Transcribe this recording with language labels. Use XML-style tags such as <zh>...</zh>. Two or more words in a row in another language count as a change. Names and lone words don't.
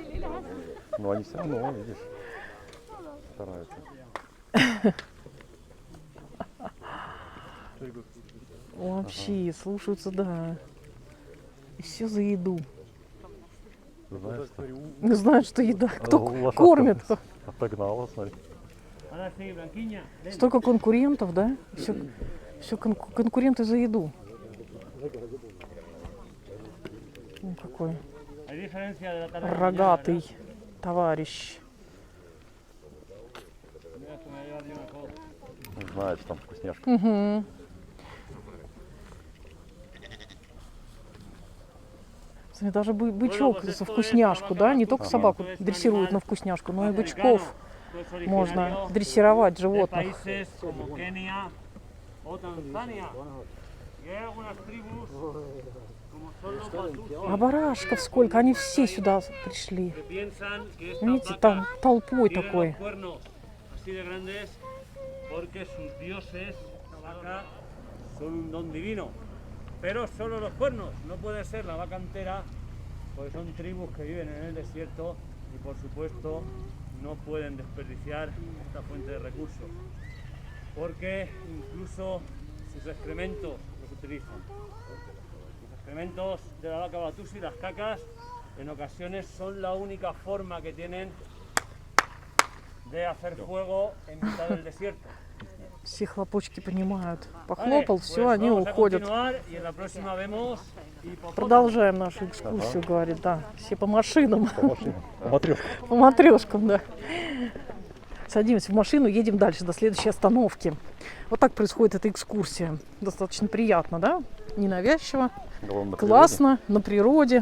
<ru>Но они все равно, видишь, стараются. Вообще, слушаются, да. И все за еду. Знаешь, что Не знают, что еда. Кто лошадка кормит? отогнала, смотри.</ru> <es>Ahora sí, Blanquiña.</es> <ru>Столько конкурентов, да? Все конкуренты за еду. Ну, какой</ru> <es>Hay diferencia de la tarde.</es> <ru>рогатый товарищ. Знаешь, там вкусняшка. Угу. Смотри, даже бычок за вкусняшку, да? Не только собаку дрессируют на вкусняшку, но и бычков можно дрессировать животных.</ru> <es>Países como Kenia o Tanzania. Y hay algunas tribus como son los Batusi</es> <ru>А барашков сколько? Они все сюда пришли.</ru> <es>que piensan que esta</es> <ru>Видите,</ru> <es>vaca</es> <ru>там толпой</ru> <es>tiene</es> <ru>такой.</ru> <es>los cuernos así de grandes porque sus dioses, la vaca, son un don divino. Pero solo los cuernos, no puede ser la vaca entera, porque son tribus que viven en el desierto y por supuesto no pueden desperdiciar esta fuente de recursos. Porque incluso sus excrementos los utilizan. Los excrementos de la vaca Batusi, las cacas, en ocasiones son la única forma que tienen de hacer fuego en mitad del desierto.</es> <ru>Все хлопочки понимают.</ru> <es>Vale,</es> <ru>Похлопал,</ru> <es>pues</es> <ru>все, они</ru> <es>vamos a</es> <ru>уходят.</ru> <es>continuar y en la próxima vemos hipopótamo.</es> <ru>Продолжаем нашу экскурсию, говорит, да. Все по машинам, По машине. Матрешка. по матрешкам, да. Садимся в машину, едем дальше, до следующей остановки. Вот так происходит эта экскурсия. Достаточно приятно, да? Ненавязчиво, Главное, на классно, на природе.</ru>